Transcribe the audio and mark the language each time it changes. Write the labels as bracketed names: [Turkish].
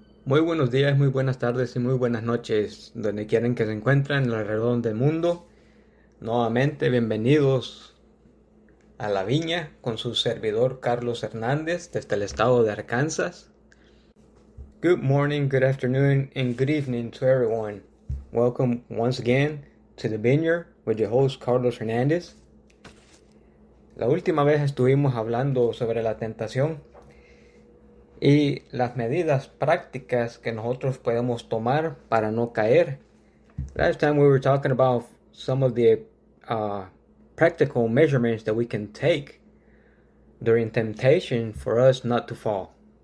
[Spanish] Muy buenos días, muy buenas tardes y muy buenas noches, donde quieran que se encuentren alrededor del mundo. Nuevamente, bienvenidos a La Viña con su servidor Carlos Hernández desde el estado de Arkansas. [English] Good morning, good afternoon, and good evening to everyone. Welcome once again to The Vineyard with your host Carlos Hernández. [Spanish] La última vez estuvimos hablando sobre la tentación y las medidas prácticas que nosotros podemos tomar para no caer. [English] Last time we were talking about some of the practical measurements that we can take during temptation for us not to fall.